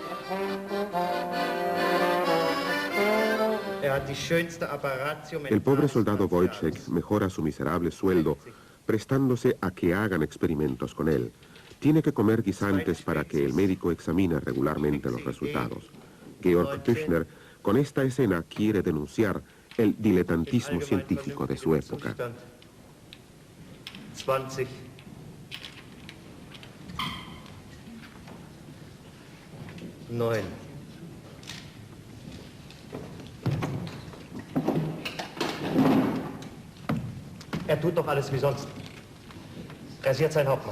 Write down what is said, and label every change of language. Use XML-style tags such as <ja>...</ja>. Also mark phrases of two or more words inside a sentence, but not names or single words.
<es>El pobre soldado Wojciech mejora su miserable sueldo prestándose a que hagan experimentos con él. Tiene que comer guisantes para que el médico examine regularmente los resultados. Georg Büchner, con esta escena, quiere denunciar el diletantismo científico de su época. 20.</es> <de>Neun. Tut doch alles wie sonst. Er ist jetzt ein Hauptmann.</de>